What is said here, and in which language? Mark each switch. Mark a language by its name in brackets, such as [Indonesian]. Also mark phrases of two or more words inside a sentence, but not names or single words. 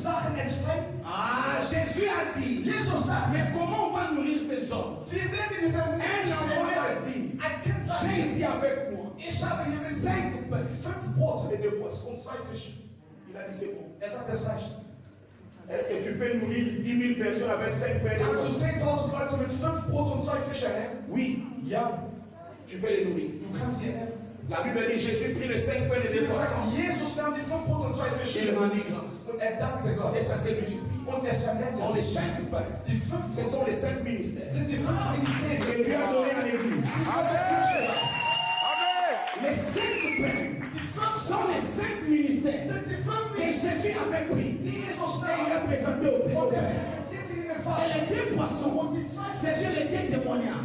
[French] Jésus a dit, mais comment on va nourrir ces hommes? Un enfant a dit, j'ai ici avec moi 5 bœufs et 2 poissons. Il a dit c'est bon. Est-ce que tu peux nourrir 10 000 personnes avec 5 pains? [German] Kannst du 10.000 Leute mit 5 Brot und 2 Fische ernähren? [French] Oui. [German] Ja. [French] Tu peux les nourrir. [German] Du kannst sie ernähren. [French] La Bible dit Jésus prit les 5 pains et les 2 poissons. [German] Jesus nahm die 5 Brot und 2 Fische. [French] Il rendit grâce. [German] Und dankte Gott. [French] Et ça s'est multiplié. [German] Und es vermehrte [French] Ce sont les [German] sich. [French] 5 pains. [German] Die 5 [French] Ce sont les 5 ministères [German] sind die 5 Ministerien. [French] que Dieu a donné à l'église. Amen. Les 5 pains sont les 5 ministères que Jésus avait pris et il a présenté au Père. Et les 2 poissons, c'était les 2 témoignages.